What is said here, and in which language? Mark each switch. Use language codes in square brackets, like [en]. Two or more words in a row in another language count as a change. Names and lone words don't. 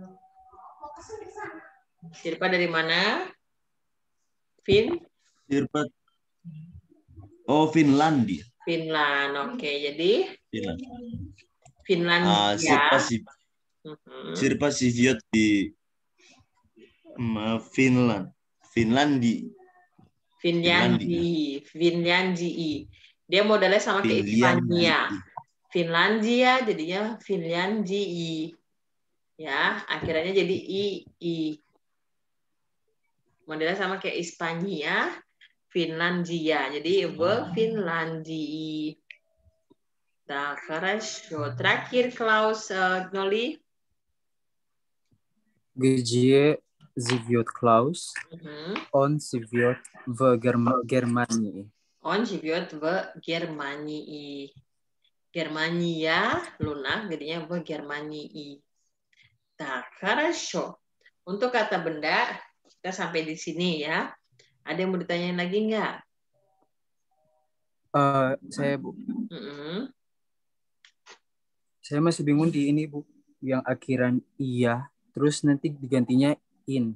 [id] Sirpa dari mana? Sirpa... Oh, Finlandia. Finland, oke. Jadi Finlandia. Sirpa [ru] живет [id] di Finland. Finlandia. Dia modelnya sama kayak Ispania. Finlandia jadinya Finlandia. Ya, akhirnya jadi I. Modelnya sama kayak Ispania, Finlandia. Jadi Finlandia. [ru] Так, хорошо. [id] Terakhir Klaus Noli. [ru] Где живет Klaus? Он живет в Германии. Он живет в Германии. [id] Germania, lunak, jadinya [ru] в Германии. Так, хорошо. [id] Untuk kata benda, kita sampai di sini ya. Ada yang mau ditanyain lagi nggak? Saya, Bu. Saya masih bingung di ini, Bu. Yang akhiran iya, terus nanti digantinya in.